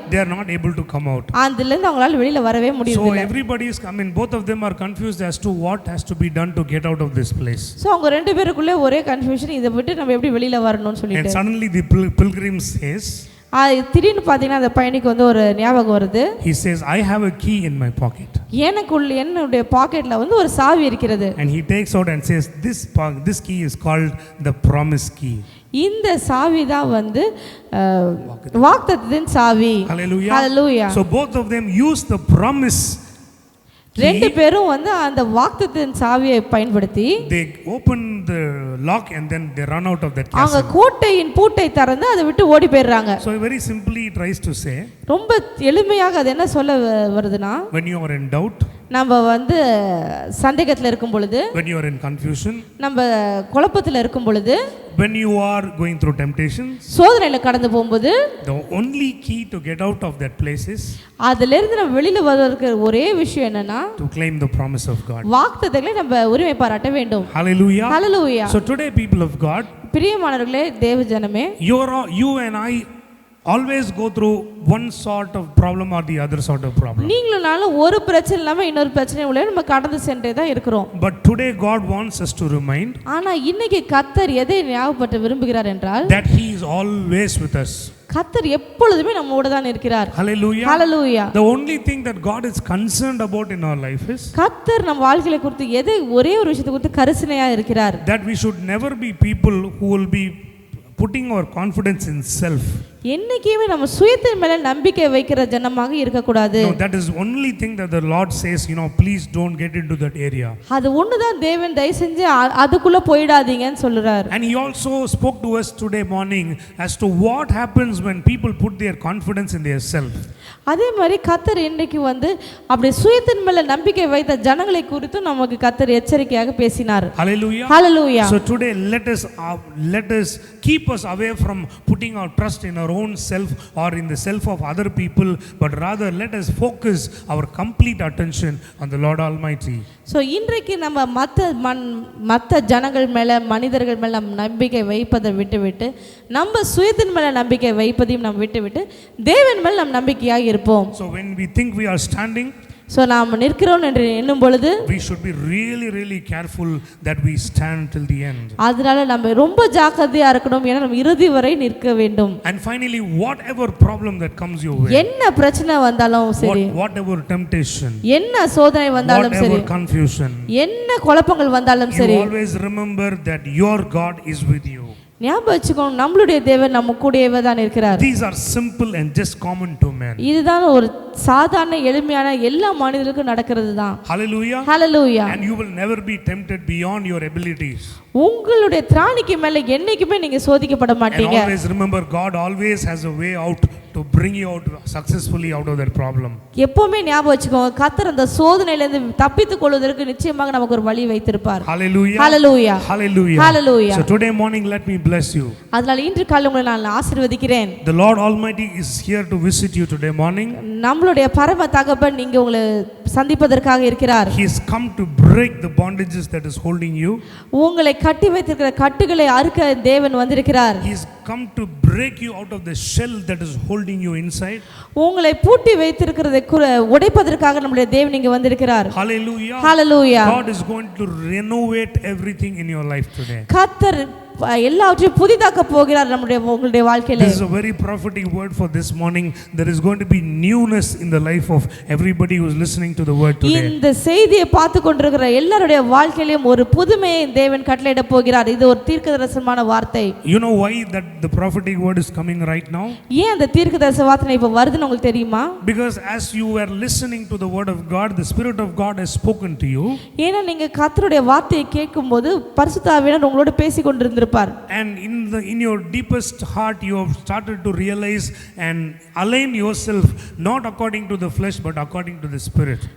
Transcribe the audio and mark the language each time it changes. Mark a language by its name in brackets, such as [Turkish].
[English] They are not able to come out. [Tamil] அதிலிருந்து அவங்களால வெளியில வரவே [English] So [Tamil] முடியல. [English] everybody is coming, both of them are confused as to what has to be done to get out of this place. [Tamil] So அவங்க ரெண்டு பேருக்குள்ள ஒரே confusion, இதை விட்டு நம்ம எப்படி வெளியில வரணும்னு [English] And [Tamil] சொல்லிட்டு. [English] suddenly the pilgrim says, [Tamil] திடீர்னு பார்த்தீங்கன்னா அந்த பையனுக்கு வந்து ஒரு ஞாபகம் வருது. [English] he says, I have a key in my pocket. [Tamil] என்னுடைய பாக்கெட்ல வந்து ஒரு சாவி இருக்கிறது. [English] And he takes out and says, this key is called the promise key. [Tamil] இந்த சாவி தான் வந்து வாக்குத்தத்தத்தின் சாவி. [English] Hallelujah. Hallelujah. So both of them use the promise [Tamil] ரெண்டு பேரும் வந்து அந்த வாக்குத்தத்தத்தின் சாவியை பயன்படுத்தி [English] they open the lock and then they run out of that [Tamil] அவங்க [English] castle. [Tamil] கோட்டையின் பூட்டை திறந்து அதை விட்டு ஓடி போயிடுறாங்க. [English] So very simply he tries to say, [Tamil] ரொம்ப எளிமையாக அது என்ன சொல்ல வருதுன்னா, [English] when you are in doubt, [Tamil] நம்ம வந்து சந்தேகத்தில் இருக்கும் பொழுது, [English] when you are in confusion, [Tamil] நம்ம குழப்பத்தில் இருக்கும் பொழுது, [English] when you are going through temptations, [Tamil] சோதனையில கடந்து போகும்போது, [English] the only key to get out of that place is [Tamil] அதிலிருந்து நம்ம வெளியில வருவதற்கு ஒரே விஷயம் என்னன்னா, [English] to claim the promise of God. [Tamil] வாக்குத்தத்தங்களை நம்ம உரிமை பாராட்ட வேண்டும். [English] Hallelujah. Hallelujah. So today, people of God, [Tamil] பிரியமானவர்களே, தேவ ஜனமே, [English] you and I always go through one sort of problem or the other sort of problem. [Tamil] நீங்களும் நானும் ஒரு பிரச்சனை இல்லாம இன்னொரு பிரச்சனை உள்ள நம்ம கடந்து சென்றே தான் இருக்கிறோம். [English] But today God wants us to remind [Tamil] ஆனா இன்னைக்கு கர்த்தர் எதை ஞாபகப்படுத்த விரும்புகிறார் என்றால், [English] that he is always with us. [Tamil] கர்த்தர் எப்பொழுதுமே நம்மோட தான் இருக்கிறார். [English] Hallelujah. Hallelujah. The only thing that God is concerned about in our life is [Tamil] கர்த்தர் நம்ம வாழ்க்கையை குறித்து ஒரே ஒரு விஷயத்தை குறித்து கரிசனையா இருக்கிறார். [English] that we should never be people who will be putting our confidence in self. [Tamil] என்னைக்குமே நம்ம சுயத்தின் மேல நம்பிக்கை வைக்கிற ஜனமாக இருக்க கூடாது. [English] No, that is only thing that the Lord says, please don't get into that area. [Tamil] அது ஒண்ணுதான் தேவன் தயவு செஞ்சு அதுக்குள்ள போய்டாதீங்கன்னு சொல்றார். [English] And he also spoke to us today morning as to what happens when people put their confidence in their self. [Tamil] அதே மாதிரி கர்த்தர் இன்னைக்கு வந்து அப்படி சுயத்தின் மேல நம்பிக்கை வைத்த ஜனங்களை குறித்து நமக்கு கர்த்தர் எச்சரிக்கையாக பேசினார். [English] Hallelujah. Hallelujah. So today let us keep us away from putting our trust in our own self or in the self of other people, but rather let us focus our complete attention on the Lord Almighty. [Tamil] So இன்றைக்கு நம்ம மற்ற ஜனங்கள் மேலே மனிதர்கள் மேலே நம்ம நம்பிக்கை வைப்பதை விட்டுவிட்டு நம்ம சுயத்தின் மேலே நம்பிக்கை வைப்பதையும் நம்ம விட்டுவிட்டு தேவன் மேல் நம் நம்பிக்கையாக இருப்போம். [English] So when we think we are standing, [Tamil] so நாம் நிற்கிறோம் என்று எண்ணும் பொழுது [English] we should be really careful that we stand till the end. [Tamil] அதனால நம்ம ரொம்ப ஜாக்கிரதையா இருக்கணும், ஏன்னா நம்ம இறுதி வரை நிற்க வேண்டும். [English] And finally, whatever problem that comes your way, [Tamil] என்ன பிரச்சனை வந்தாலும் சரி, [English] whatever temptation, [Tamil] என்ன சோதனை வந்தாலும் சரி, [English] whatever confusion, [Tamil] என்ன குழப்பங்கள் வந்தாலும் [English] you [Tamil] சரி, [English] always remember that your God is with you. [Tamil] ஞாபகம் வச்சுக்கோங்க, நம்மளுடைய தேவன் நம்ம கூடவே தான் இருக்கிறார். [English] These are simple and just common to men. [Tamil] இதுதான் ஒரு சாதாரண எளிமையான எல்லா மனிதர்களுக்கும் நடக்கிறது தான். [English] Hallelujah. Hallelujah. And you will never be tempted beyond your abilities. [Tamil] உங்களுடைய திராணிக்கு மேல என்னைக்குமே நீங்க சோதிக்கப்பட [English] And [Tamil] மாட்டீங்க. [English] always remember, God always has a way out to bring you out successfully out of that problem. [Tamil] எப்பவுமே ஞாபகம் வச்சுக்கோங்க, கர்த்தர் அந்த சோதனையில இருந்து தப்பித்துக் கொள்வதற்கு நிச்சயமாக நமக்கு ஒரு வழி வைத்திருப்பார். [English] Hallelujah. Hallelujah. Hallelujah. Hallelujah. So today morning let me bless you. [Tamil] அதனால இன்று காலை உங்களை நான் ஆசீர்வதிக்கிறேன். [English] The Lord Almighty is here to visit you today morning. [Tamil] நம்மளுடைய பரம தகப்பன் நீங்க உங்களை சந்திப்பதற்காக இருக்கிறார். [English] He has come to break the bondages that is holding you. [Tamil] உங்களை கட்டி வைத்திருக்கிற கட்டுகளை அறுக்க தேவன் வந்திருக்கிறார். [English] He has come to break you out of the shell that is holding you inside. [Tamil] உங்களை பூட்டி வைத்திருக்கிறதை உடைப்பதற்காக நம்முடைய தேவன் இங்க வந்திருக்கிறார். [English] Hallelujah. Hallelujah. God is going to renovate everything in your life today. கர்த்தர் எல்லாவற்றையும் புதிதாக்க போகிறார் உங்களுடைய வாழ்க்கையில. This is a very prophetic word for this morning. There is going to be newness in the life of everybody who is listening to the word today. [Tamil] இந்த செய்தியை பார்த்து கொண்டிருக்கிற எல்லாருடைய வாழ்க்கையிலும் ஒரு புதுமையை தேவன் கட்டளையிட போகிறார். இது ஒரு தீர்க்கதரிசனமான வார்த்தை. [English] You know why that the prophetic word is coming right now? [Tamil] ஏன் அந்த தீர்க்கதரிசன வார்த்தை இப்ப வருதுன்னு உங்களுக்கு தெரியுமா? [English] Because as you were listening to the word of God, the Spirit of God has spoken to you. [Tamil] ஏன்னா நீங்க கர்த்தருடைய வார்த்தையை கேட்கும்போது பரிசுத்த ஆவியானவர் உங்களோட பேசிக் கொண்டிருந்தார். [English] And in your deepest heart you have started to realize and align yourself not according to the flesh but according to the Spirit.